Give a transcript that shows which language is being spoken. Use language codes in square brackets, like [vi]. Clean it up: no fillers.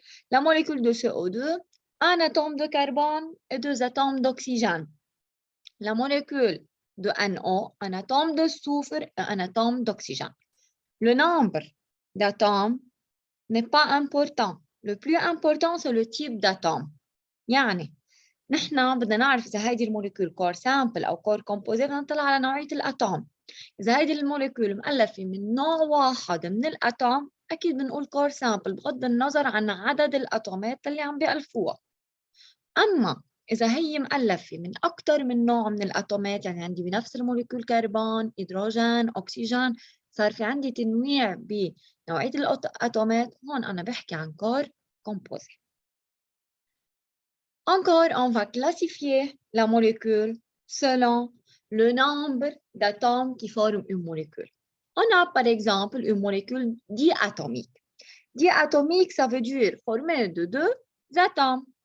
[fr] La molécule de CO2, un atome de carbone et 2 atomes d'oxygène. La molécule de NO, un atome de soufre et un atome d'oxygène. Le nombre d'atomes n'est pas important. Le plus important, c'est le type d'atome. [ar] يعني نحن بدنا نعرف إذا هيدي الموليكول كور سامبل أو كور كومبوزي بدنا نطلع على نوعية الأتوم. إذا هيدي الموليكول مؤلفة من نوع واحد من الأتوم أكيد بنقول كور سامبل بغض النظر عن عدد الأتومات اللي عم بيألفوها. أما إذا هي مؤلفة من أكثر من نوع من الأتومات يعني عندي بنفس الموليكول كربون، هيدروجين، أكسجين، صار في عندي تنويع بنوعية الأتومات، هون أنا بحكي عن كور composé. [fr] Encore, on va classifier la molécule selon le nombre d'atomes qui forment une molécule. On a par exemple une molécule diatomique. Diatomique, ça veut dire formée de 2 atomes.